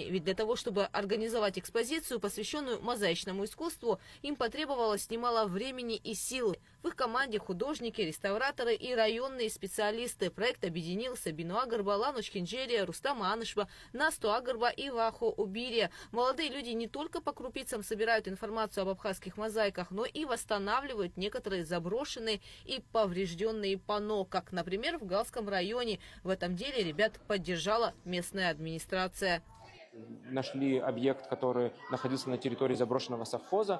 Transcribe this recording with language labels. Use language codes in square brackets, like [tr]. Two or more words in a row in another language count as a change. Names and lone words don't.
[ru] Ведь для того, чтобы организовать экспозицию, посвященную мозаичному искусству, им потребовалось немало времени и сил. В их команде художники, реставраторы и районные специалисты. Проект объединил Сабину Агарба, Лану Чхинджерия, Рустама Анышева, Насту Агарба и Вахо Убирия. Молодые люди не только по крупицам собирают информацию об абхазских мозаиках, но и восстанавливают некоторые заброшенные и поврежденные панно, как, например, в Галском районе. В этом деле ребят поддержала местная администрация. Нашли объект, который находился на территории заброшенного совхоза.